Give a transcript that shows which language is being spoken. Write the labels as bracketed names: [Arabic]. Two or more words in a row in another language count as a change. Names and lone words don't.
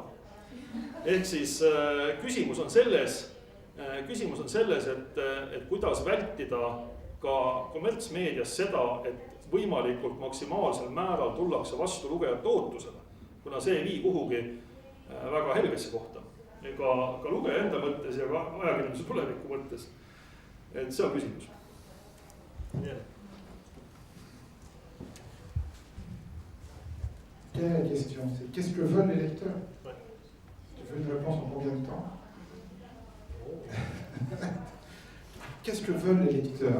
[Estonian] Ehk siis küsimus on selles, et kuidas vältida ka kommertsmeedias seda, et võimalikult maksimaalsel määral tullakse vastu lugejate ootusele, kuna see ei vii kuhugi väga helgesse kohta. Ka lugeja enda mõttes ja ka ajakirjanduse tuleviku mõttes. Et see on küsimus. [French] Quelle est la question? C'est qu'est-ce que veulent les lecteurs? Tu veux une réponse en combien de temps? Qu'est-ce que veulent les lecteurs?